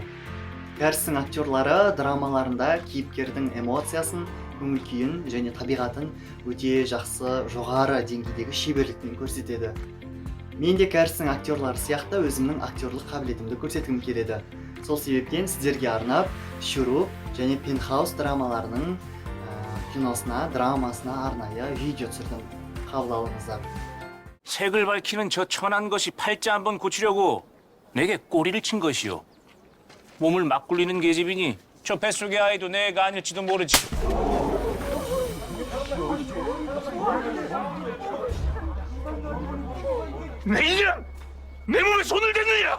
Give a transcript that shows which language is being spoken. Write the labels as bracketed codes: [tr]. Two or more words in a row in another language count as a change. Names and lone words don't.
[kk] Кәрістің актерлары драмаларында кейіпкердің эмоциясын, көңіл күйін және табиғатын өте жақсы жоғары деңгейдегі шеберлікпен көрсетеді. Мен де кәрістің актерлары сияқты өзімнің актерлық қабілетімді көрсеткім келеді. Сол себептен сіздерге арнап Шуруп және Пентхаус драмаларының драмасына арнайы видео түсірдім. қабыл алыңыздар. [ko] 색을 밝히는 저 천한 것이 팔자 한번 고치려고 내게 꼬리를 친 것이오. 몸을 막 굴리는 계집이니 저 뱃속의 아이도 내가 아닐지도 모르지. 내 이랑 내 몸에 손을 댔느냐?